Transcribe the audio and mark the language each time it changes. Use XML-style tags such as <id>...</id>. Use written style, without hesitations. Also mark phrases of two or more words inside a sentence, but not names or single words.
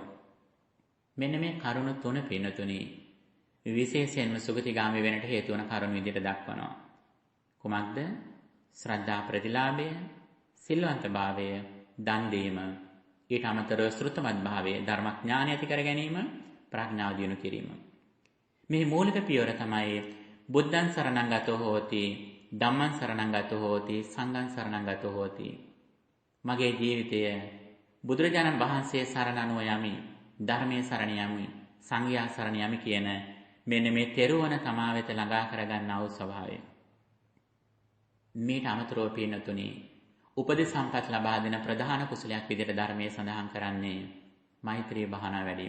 <si>මෙන්න මේ කරුණු තුන පින්වතුනි විශේෂයෙන්ම සුගතිගාමී වෙනට හේතු වන කරුණු විදිහට දක්වනවා. කුමක්ද? ශ්‍රද්ධා ප්‍රතිලාභය, සිල්වන්ත භාවය, දන් දීම, ඊට අමතරව ශ්‍රුතමත් භාවය, ධර්මඥානය ඇති කර ගැනීම, ප්‍රඥාව දියුණු කිරීම. මේ මූලික පියවර තමයි</si> <pi>බුද්ධං සරණං ගතෝ හෝති, ධම්මං සරණං ගතෝ හෝති, සංඝං සරණං ගතෝ හෝති.</pi> <si>මගේ ජීවිතය බුදුරජාණන් වහන්සේ සරණ අනුව යමි, ධර්මයේ සරණ යමි, සංඝයා සරණ යමි කියන මෙන්න මේ තෙරුවන තමා වෙත ළඟා කරගන්නා වූ ස්වභාවය. මේට අමතරව පින්නතුනි උපදෙස් සම්පත් ලබා දෙන ප්‍රධාන කුසලයක් විදිහට ධර්මයේ සඳහන් කරන්නේ මෛත්‍රී භාවනාව වැඩිම.</si>